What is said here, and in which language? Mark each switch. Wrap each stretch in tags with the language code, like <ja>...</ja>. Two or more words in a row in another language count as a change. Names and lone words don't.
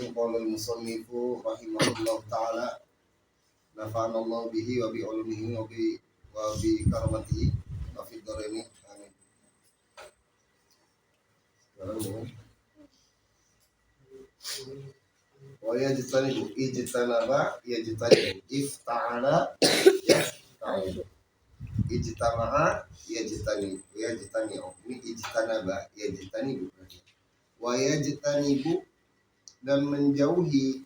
<ar>قال المصنف رحمه الله تعالى نفعنا الله به وبعلومه وبكراماته وفي الدارين آمين. ويجتنب اجتنب يجتنب افتعل يفتعل اجتمع يجتنب ini اجتنب يجتنب ويجتنب</ar> <bjn>dan menjauhi</bjn>